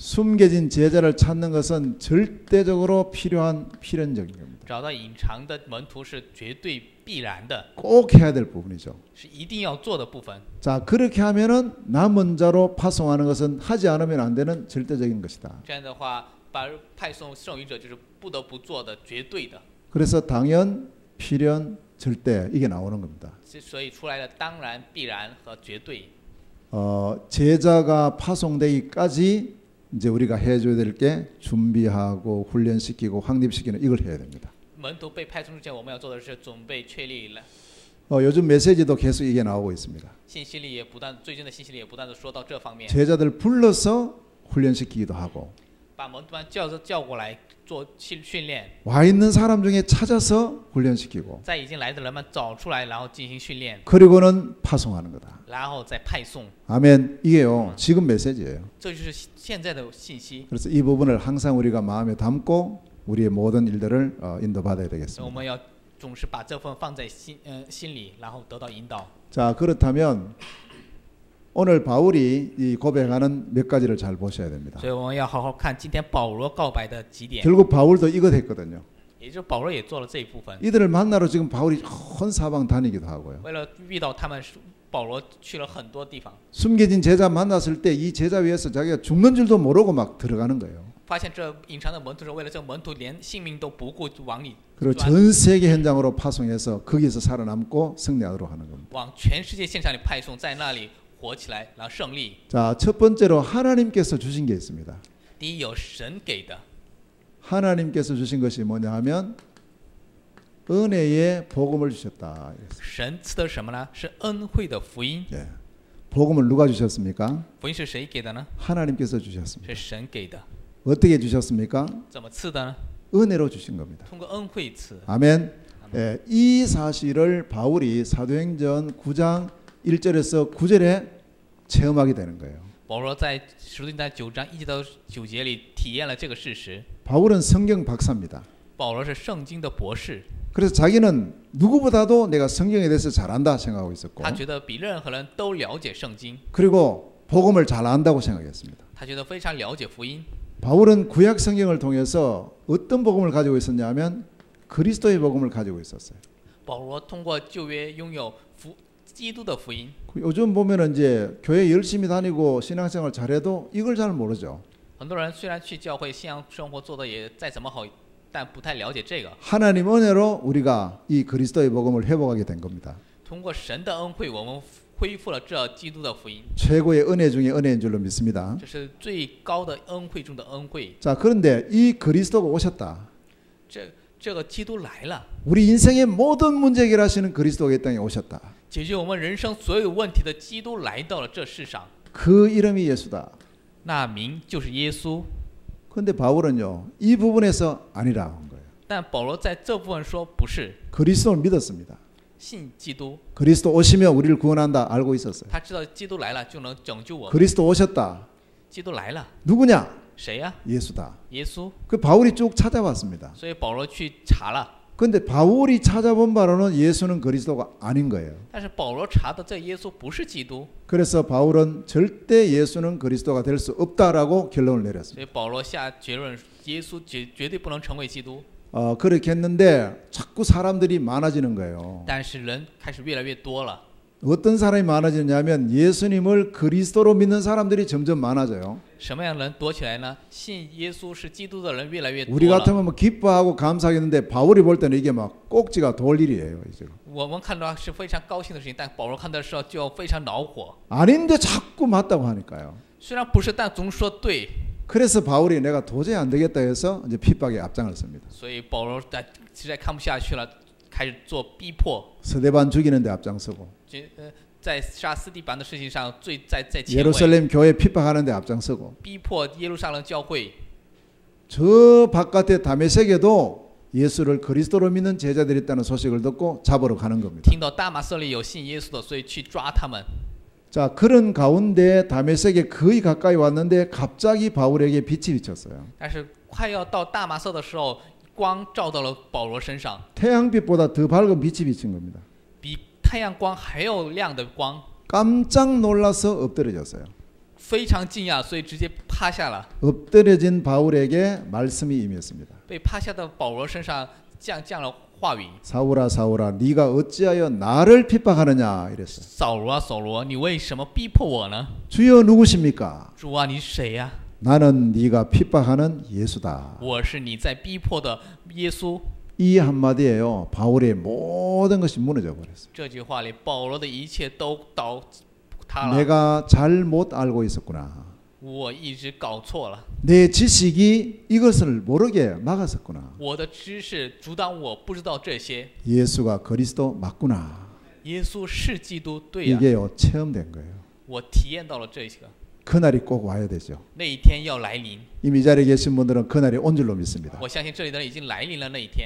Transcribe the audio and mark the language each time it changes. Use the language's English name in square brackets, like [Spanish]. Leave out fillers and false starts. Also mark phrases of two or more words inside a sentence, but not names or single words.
[Korean] 숨겨진 제자를 찾는 것은 절대적으로 필연적인 겁니다. [Chinese] 找到隐藏的门徒是绝对必然的， [Korean] 꼭 해야 될 부분이죠. [Chinese] 是一定要做的部分。 [Korean] 자, 그렇게 하면은 남은 자로 파송하는 것은 하지 않으면 안 되는 절대적인 것이다. [Chinese] 这样的话，把派送剩余者就是不得不做的，绝对的。 [Korean] 그래서 당연, 필연, 절대 이게 나오는 겁니다. [Chinese] 所以出来的当然、必然和绝对。 [Korean] 제자가 파송되기까지 이제 우리가 해줘야 될 게 준비하고 훈련시키고 확립시키는 이걸 해야 됩니다. [Chinese] 门徒被派送之前，我们要做的是准备、确立了。 [Korean] 요즘 메시지도 계속 이게 나오고 있습니다. [Chinese] 信息里也不断，最近的信息里也不断的说到这方面。 [Korean] 제자들 불러서 훈련시키기도 하고 [Chinese] 把门徒们叫过来做训练， [Korean] 와 있는 사람 중에 찾아서 훈련시키고 [Chinese] 在已经来的人们找出来，然后进行训练， [Korean] 그리고는 파송하는 거다. [Chinese] 然后再派送。 [Korean] 아멘. 이게요. 지금 메시지예요. [Chinese] 这就是现在的信息。 [Korean] 그래서 이 부분을 항상 우리가 마음에 담고 우리의 모든 일들을 인도받아야 [Chinese] 我 [Korean] 되겠습니다. [Chinese] 们要总是把这份放在心里，然后得到引导。 [Korean] 자, 그렇다면 오늘 바울이 이 고백하는 몇 가지를 잘 보셔야 됩니다. [Chinese] 所以我们要好好看今天保罗告白的几点。 [Korean] 결국 바울도 이것 했거든요. [Chinese] 也就是保罗也做了这一部分。 [Korean] 이들을 만나러 지금 바울이 온 사방 다니기도 하고요. [Chinese] 为了遇到他们，保罗去了很多地方， [Korean] 숨겨진 제자 만났을 때 이 제자 위해서 자기가 죽는 줄도 모르고 막 들어가는 거예요. [Chinese] 发现这隐藏的门徒是为了这个门徒连性命都不顾，往里 [Korean] 그리고 전 세계 현장으로 파송해서 거기서 살아남고 승리하도록 하는 겁니다. [Chinese] 往全世界现场里派送，在那里活起来，然后胜利。 [Korean] 자, 첫 번째로 하나님께서 주신 게 있습니다. [Chinese] 第一有神给的， [Korean] 하나님께서 주신 것이 뭐냐 하면 은혜의 복음을 주셨다. [Chinese] 神赐的什么呢？是恩惠的福音。 [Korean] 예. 복음을 누가 주셨습니까? [Chinese] 福音是谁给的呢？ [Korean] 하나님께서 주셨습니다. [Chinese] 是神给的。 [Korean] 어떻게 주셨습니까? [Chinese] 怎么赐的呢？ [Korean] 은혜로 주신 겁니다. [Chinese] 通过恩惠赐。 [Korean] 아멘. 예, 이 사실을 바울이 사도행전 9장 1절에서 9절에 체험하게 되는 거예요. [Chinese] 保罗在使徒行传9章1节到9节里体验了这个事实。 [Korean] 바울은 성경 박사입니다. [Chinese] 保罗是圣经的博士， [Korean] 그래서 자기는 누구보다도 내가 성경에 대해서 잘한다 생각하고 있었고 [Chinese] 他觉得比任何人都了解圣经， [Korean] 그리고 복음을 잘 안다고 생각했습니다. [Chinese] 他觉得非常了解福音。 [Korean] 바울은 구약 성경을 통해서 어떤 복음을 가지고 있었냐면 그리스도의 복음을 가지고 있었어요. [Chinese] 保罗通过旧约拥有基督的福音。 [Korean] 요즘 보면은 이제 교회 열심히 다니고 신앙생활 잘해도 이걸 잘 모르죠. [Chinese] 很多人虽然去教会，信仰生活做的也再怎么好，但不太了解这个。 [Korean] 하나님 은혜로 우리가 이 그리스도의 복음을 회복하게 된 겁니다. [Chinese] 通过神的恩惠，我们恢复了这基督的福音。 [Korean] 최고의 은혜 중에 은혜인 줄로 믿습니다. [Chinese] 这是最高的恩惠中的恩惠。 [Korean] 자, 그런데 이 그리스도가 오셨다. [Chinese] 这个基督来了， [Korean] 우리 인생의 모든 문제 해결하시는 그리스도가 이 땅에 오셨다. [Chinese] 解决我们人生所有问题的基督来到了这世上。 [Korean] 그 이름이 예수다. [Chinese] 那名就是耶稣。 [Korean] 그런데 바울은요, 이 부분에서 아니라 한 거예요. [Chinese] 但保罗在这部分说不是， [Korean] 그리스도를 믿었습니다. [Chinese] 信基督， [Korean] 그리스도 오시면 우리를 구원한다 알고 있었어요. [Chinese] 他知道基督来了就能拯救我们。 [Korean] 그리스도 오셨다. [Chinese] 基督来了， [Korean] 누구냐? [Chinese] 谁呀？ [Korean] 예수다. [Chinese] 耶稣。 [Korean] 그 바울이 쭉 찾아봤습니다. [Chinese] 所以保罗去查了， [Korean] 근데 바울이 찾아본 바로는 예수는 그리스도가 아닌 거예요. [Chinese] 但是保罗查的这耶稣不是基督， [Korean] 그래서 바울은 절대 예수는 그리스도가 될 수 없다라고 결론을 [Chinese] 所 [Korean] 내렸습니다. [Chinese] 以保罗下结论，耶稣绝对不能成为基督。 [Korean] 그렇게 했는데 자꾸 사람들이 많아지는 거예요. [Chinese] 但是人开始越来越多了， [Korean] 어떤 사람이 많아지냐면 예수님을 그리스도로 믿는 사람들이 점점 많아져요. [Chinese] 什么样的人多起来呢？信耶稣是基督的人越来越多 [Korean] 우리 [Chinese] 了。 [Korean] 같으면 뭐 기뻐하고 감사하겠는데 바울이 볼 때는 이게 막 꼭지가 돌 일이에요. 이제. [Chinese] 我们看到是非常高兴的事情，但保罗看到的时候就非常恼火。 [Korean] 아닌데 자꾸 맞다고 하니까요. [Chinese] 虽然不是，但总说对。 [Korean] 그래서 바울이 내가 도저히 안 되겠다 해서 이제 핍박에 앞장을 섭니다. [Chinese] 所以保罗实在看不下去了，开始做逼迫。 [Korean] 스데반 죽이는데 앞장서고 [Chinese] 在杀斯蒂凡的事情上在前位， [Korean] 예루살렘 교회 핍박하는데 앞장서고 [Chinese] 逼迫耶路撒冷教会。 [Korean] 저 바깥에 다메섹에도 예수를 그리스도로 믿는 제자들이 있다는 소식을 듣고 잡으러 가는 겁니다. [Chinese] 听到大马色里有信耶稣的，所以去抓他们。 [Korean] 자, 그런 가운데 다메섹에 거의 가까이 왔는데 갑자기 바울에게 빛이 비쳤어요. [Chinese] 但是快要到大马色的时候，光照到了保罗身上， [Korean] 태양빛보다 더 밝은 빛이 비친 겁니다. [Chinese] 比太阳光还要亮的光， [Korean] 깜짝 놀라서 엎드려졌어요. [Chinese] 非常惊讶，所以直接趴下了。 [Korean] 엎드려진 바울에게 말씀이 임했습니다. [Chinese] 被趴下的保罗身上降了话语。 [Korean] 사울아 사울아 네가 어찌하여 나를 핍박하느냐 이랬어요. [Chinese] 扫罗啊，扫罗，你为什么逼迫我呢？ [Korean] 주여 누구십니까? [Chinese] 主啊，你是谁呀？ [Korean] 나는 네가 핍박하는 예수다. [Chinese] 我是你在逼迫的耶稣。 [Korean] 이 한마디에요. 바울의 모든 것이 무너져 버렸어요. [Chinese] 这句话里，保罗的一切都倒塌了。 [Korean] 내가 잘못 알고 있었구나. [Chinese] 我一直搞错了， [Korean] 내 지식이 이것을 모르게 막았었구나. [Chinese] 我的知识阻挡我不知道这些。 [Korean] 예수가 그리스도 맞구나. [Chinese] 耶稣是基督，对呀， [Korean] 이게요 체험된 거예요. [Chinese] 我体验到了这个。 [Korean] 그날이 꼭 와야 되죠. [Chinese] 那一天要来临， [Korean] 이미 이 자리에 계신 분들은 그날이 온 줄로 믿습니다. [Chinese] 我相信这里的人已经来临了那一天。